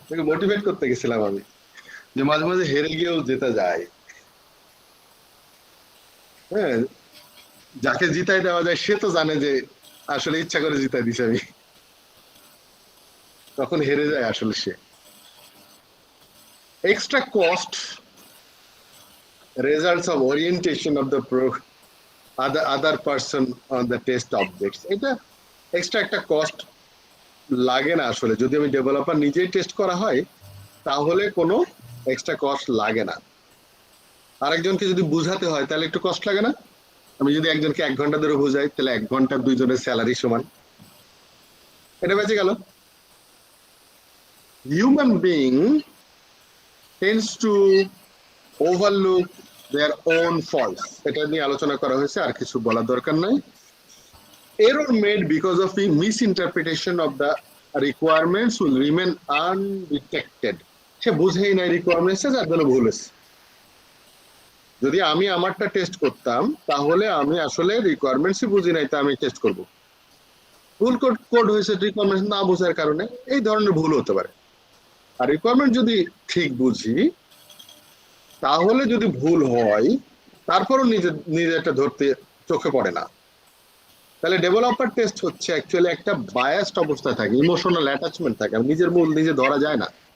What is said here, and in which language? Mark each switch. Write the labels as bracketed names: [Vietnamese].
[Bangla] Motivate করতে গেছিলাম আমি যে মাঝে মাঝে হেরে গিয়েও জেতা যায়। হ্যাঁ, যাকে জিতাই দেওয়া যায় সে তো জানে যে আসলে ইচ্ছা করে জিতাই দিছে আমি, তখন হেরে যায় আসলে সে। [English] extra cost results of orientation of the other person on the test objects, [Bangla] এটা এক্সট্রা একটা কস্ট লাগে না আসলে। যদি আমি ডেভেলপার নিজেই টেস্ট করা হয় তাহলে কোনো এক্সট্রা কস্ট লাগে না। আরেকজনকে যদি বুঝাতে হয় তাহলে একটু কষ্ট লাগে না? আমি যদি একজনকে 1 ঘন্টা ধরে বুঝাই তাহলে 1 ঘন্টা দুইজনের স্যালারি সমান, এটা বেঁচে গেল। [English] Human being tends to overlook their own faults, [Bangla] এটা নিয়ে আলোচনা করা হয়েছে, আর কিছু বলার দরকার নাই। [English] Error made because of the misinterpretation of the requirements will remain undetected. [Bangla] সে বুঝেই নাই রিকোয়ারমেন্টস, যার জন্য ভুল হয়েছে। যদি আমি আমারটা টেস্ট করতাম তাহলে আমি আসলে রিকোয়ারমেন্টসই বুঝি নাই, তা আমি টেস্ট করব। ভুল কোড হয়েছে রিকোয়ারমেন্টস না বোঝার কারণে, এই ধরনের ভুল হতে পারে। আর রিকোয়ারমেন্ট যদি ঠিক বুঝি, তাহলে যদি ভুল হয় তারপরও নিজেরটা ধরতে চোখে পড়ে না, তাহলে ডেভেলপার টেস্ট হচ্ছে অ্যাকচুয়ালি একটা বায়াসড অবস্থায় থাকে, ইমোশনাল অ্যাটাচমেন্ট থাকে, নিজের ভুল নিজে ধরা যায় না।